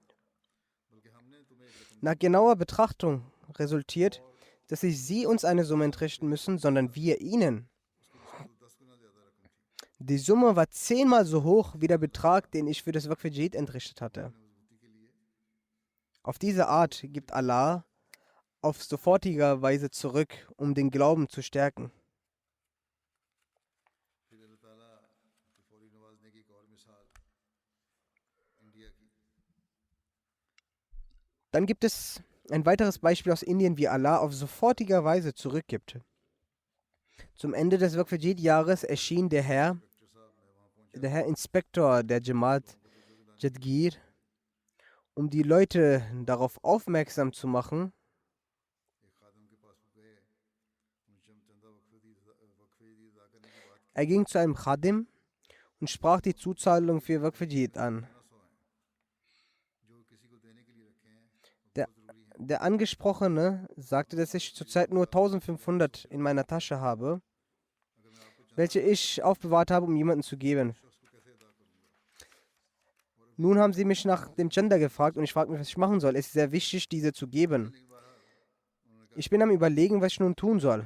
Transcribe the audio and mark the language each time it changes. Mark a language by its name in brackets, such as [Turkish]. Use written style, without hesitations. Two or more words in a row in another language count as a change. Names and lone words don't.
[German] Nach genauer Betrachtung resultiert, dass nicht sie uns eine Summe entrichten müssen, sondern wir ihnen. Die Summe war 10-mal so hoch wie der Betrag, den ich für das Waqf-e-Jadid entrichtet hatte. Auf diese Art gibt Allah auf sofortiger Weise zurück, um den Glauben zu stärken. [Hindi] फिर अल्लाह ताला की फौरी नवाजने की एक और मिसाल इंडिया की [German] Dann gibt es ein weiteres Beispiel aus Indien, wie Allah auf sofortiger Weise zurückgibt. Zum Ende des Waqf-e-Jadid-Jahres erschien der Herr Inspektor der Jamaat Jadgir, um die Leute darauf aufmerksam zu machen, [Hindi] एक खादम के पास वो गए उनसे चंदा वक्फे दी अदा करने की बात [German] er ging zu einem Khadim und sprach die Zuzahlung für Waqf-e-Jadid an. [Hindi] जो किसी को देने के लिए रखे हैं [German] Der, der Angesprochene sagte, dass ich zurzeit nur 1500 in meiner Tasche habe, welche ich aufbewahrt habe, um jemandem zu geben. Nun haben sie mich nach dem Gender gefragt und ich frage mich, was ich machen soll. Es ist sehr wichtig, diese zu geben. Ich bin am Überlegen, was ich nun tun soll.